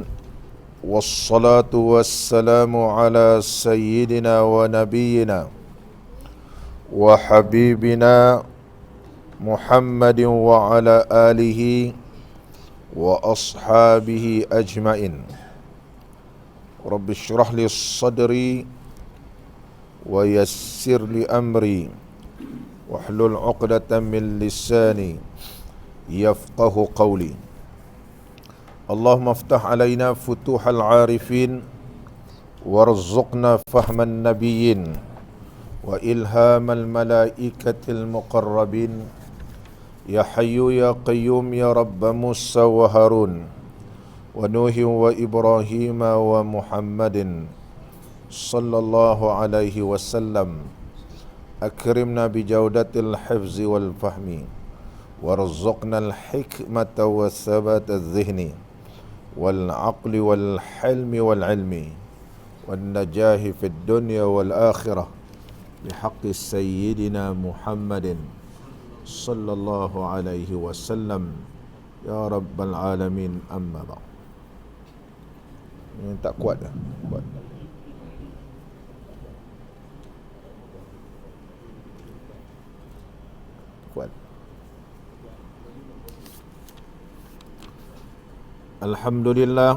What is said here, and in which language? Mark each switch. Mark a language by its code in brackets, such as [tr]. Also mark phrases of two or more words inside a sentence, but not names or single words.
[ar] والصلاة والسلام على سيدنا ونبينا وحبيبنا محمد وعلى آله وأصحابه أجمعين. رب اشرح لي صدري ويسر لي أمري واحلل عقدة من لساني يفقهوا قولي. اللهم افتح علينا فتوح العارفين وارزقنا فهم النبيين وإلهام الملائكة المقربين يا حي يا قيوم يا رب موسى وهارون ونوح وإبراهيم ومحمد صلى الله عليه وسلم. أكرمنا بجودة الحفظ والفهم وارزقنا الحكمة وثبات الذهن والعقل والحلم والعلم والنجاح في الدنيا والآخرة بحق سيدنا محمد صلى الله عليه وسلم يا رب العالمين. أما بعد. [ms] Ini tak kuat dah. Kuat. [ar] Alhamdulillah.